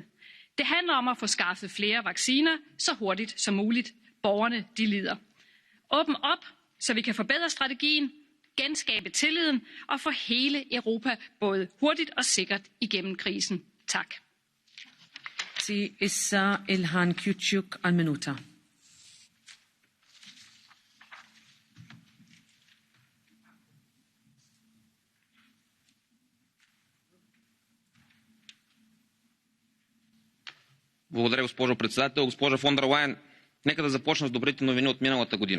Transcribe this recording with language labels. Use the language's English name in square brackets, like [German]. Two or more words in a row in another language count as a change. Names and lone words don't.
[Danish] Det handler om at få skaffet flere vacciner så hurtigt som muligt. Borgerne, de lider. Åbn op, så vi kan forbedre strategien, genskabe tilliden og få hele Europa både hurtigt og sikkert igennem krisen. Tak. [Maltese] Ilhan Kyuchuk al-Minuta. [Bulgarian] Благодаря, госпожо председател. Госпожа фон дер Лайен, нека да започна с добрите новини от миналата година.